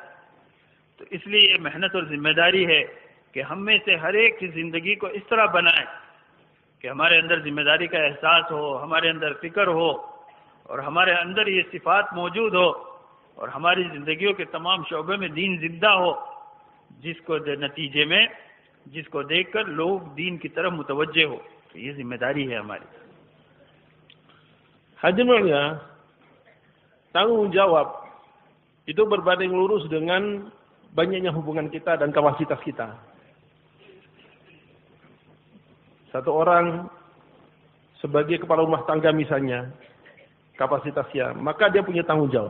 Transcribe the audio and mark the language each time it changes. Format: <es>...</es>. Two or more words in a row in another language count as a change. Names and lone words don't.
<hi>तो इसलिए ये मेहनत और जिम्मेदारी है कि हम में से हर एक की ज़िंदगी को इस तरह बनाएं कि हमारे अंदर जिम्मेदारी का एहसास हो, हमारे अंदर फिक्र हो, और हमारे अंदर ये सिफात मौजूद हो, और हमारी ज़िंदगियों के तमाम शोबे में दीन जिंदा हो, जिसको नतीजे में जिसको देखकर लोग दीन की तरफ मुतवज्जे हो। तो ये जिम्मेदारी है हमारी।</hi> <id>Hadirin, tanggung jawab itu berbanding lurus dengan banyaknya hubungan kita dan kapasitas kita. Satu orang sebagai kepala rumah tangga misalnya, kapasitasnya, maka dia punya tanggung jawab.</id>